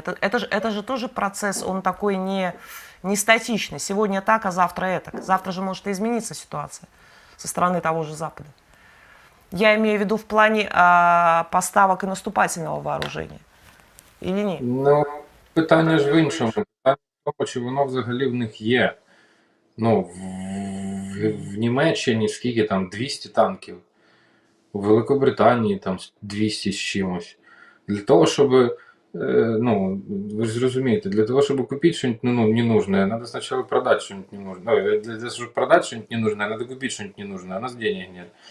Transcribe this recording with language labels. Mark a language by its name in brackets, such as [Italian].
[Russian] Это же тоже процесс, он такой не статичный. Сегодня так, а завтра это. Завтра же может и измениться ситуация со стороны того же Запада. Я имею в виду в плане поставок и наступательного вооружения. Или ні? [Ukrainian] Ну, питання ж в іншому. Питання в тому, чи воно взагалі в них є. Ну, в Німеччині скільки там 200 танків. У Великобританії там 200 з чимось. Для того, щоб, ну, ви ж розумієте, [Russian] для того, чтобы купить что-нибудь ненужное, надо сначала продать что-нибудь ненужное. Для того, чтобы продать что-нибудь ненужное, надо купить что-нибудь ненужное, а у нас денег нет.